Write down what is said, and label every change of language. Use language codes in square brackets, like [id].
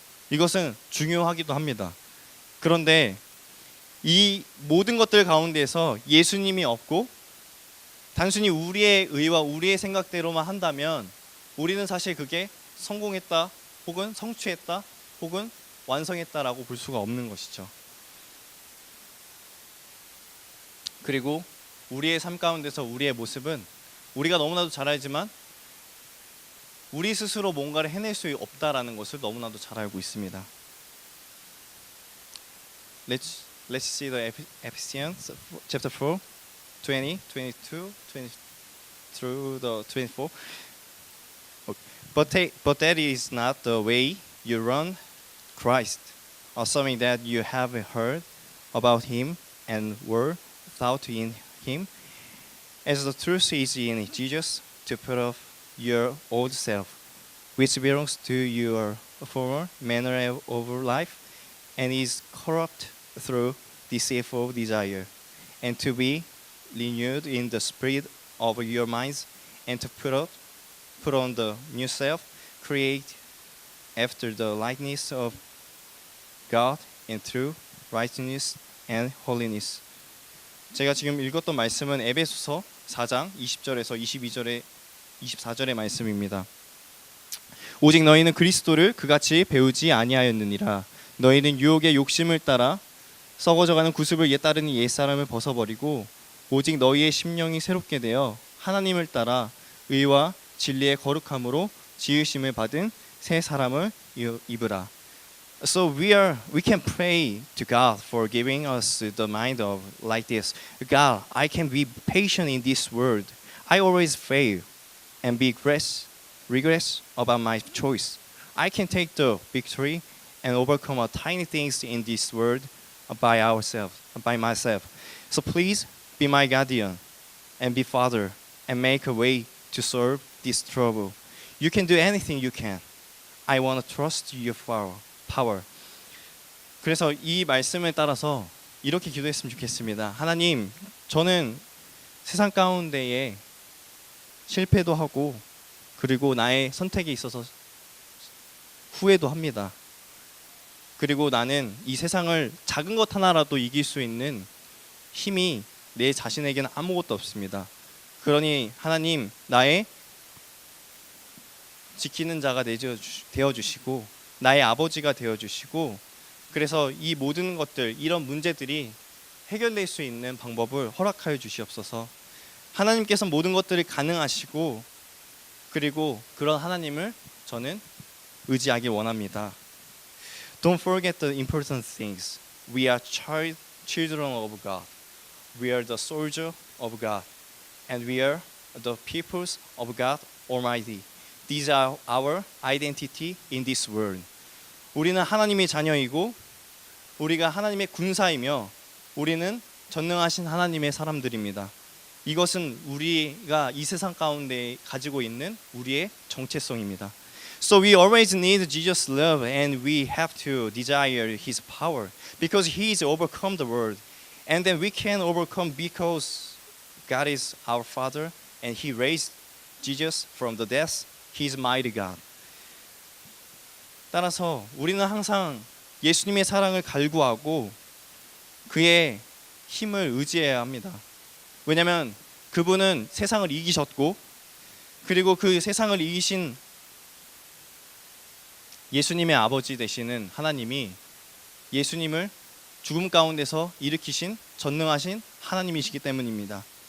[ko] 이것은 중요하기도 합니다. 그런데 이 모든 것들 가운데서 예수님이 없고 단순히 우리의 의와 우리의 생각대로만 한다면 우리는 사실 그게 성공했다 혹은 성취했다 혹은 완성했다라고 볼 수가 없는 것이죠. 그리고 우리의 삶 가운데서 우리의 모습은 우리가 너무나도 잘 알지만 우리 스스로 뭔가를 해낼 수 없다라는 것을 너무나도 잘 알고 있습니다. [en] Let's see the Ephesians chapter 4, 20, 22, 20 through the 24. But that is not the way you run Christ, assuming that you have heard about him and were taught in him, as the truth is in Jesus, to put off your old self, which belongs to your former manner of life, and is corrupt through deceitful desire, and to be renewed in the spirit of your minds, and to put on the new self, create after the likeness of God in true righteousness and holiness. [ko] 제가 지금 읽었던 말씀은 에베소서 4장 20절에서 24절의 말씀입니다. 오직 너희는 그리스도를 그같이 배우지 아니하였느니라. 너희는 유혹의 욕심을 따라 썩어져가는 구습을 따르는 옛사람을 벗어버리고 오직 너희의 심령이 새롭게 되어 하나님을 따라 의와 진리의 거룩함으로 지으심을 받은 새 사람을 입으라. [en] So we can pray to God for giving us the mind of like this. God, I can be patient in this world. I always fail and be regrets about my choice. I can take the victory and overcome tiny things in this world by myself. So please be my guardian and be father and make a way to solve this trouble. You can do anything you can. I want to trust your power. [ko] 그래서 이 말씀을 따라서 이렇게 기도했으면 좋겠습니다. 하나님, 저는 세상 가운데에 실패도 하고 그리고 나의 선택에 있어서 후회도 합니다. 그리고 나는 이 세상을 작은 것 하나라도 이길 수 있는 힘이 내 자신에게는 아무것도 없습니다. 그러니 하나님, 나의 지키는 자가 되어주시고 나의 아버지가 되어주시고 그래서 이 모든 것들, 이런 문제들이 해결될 수 있는 방법을 허락하여 주시옵소서. 하나님께서 모든 것들을 가능하시고 그리고 그런 하나님을 저는 의지하기 원합니다. [en] Don't forget the important things. We are children of God. We are the soldier of God. And we are the peoples of God Almighty. These are our identity in this world. [ko] 우리는 하나님의 자녀이고 우리가 하나님의 군사이며 우리는 전능하신 하나님의 사람들입니다. 이것은 우리가 이 세상 가운데 가지고 있는 우리의 정체성입니다. [en] So we always need Jesus' love and we have to desire his power because he's overcome the world. And then we can overcome because God is our Father and he raised Jesus from the death. He's mighty God. [ko] 따라서 우리는 항상 예수님의 사랑을 갈구하고 그의 힘을 의지해야 합니다. 왜냐하면 그분은 세상을 이기셨고 그리고 그 세상을 이기신 예수님의 아버지 되시는 하나님이 예수님을 죽음 가운데서 일으키신 전능하신 하나님이시기 때문입니다.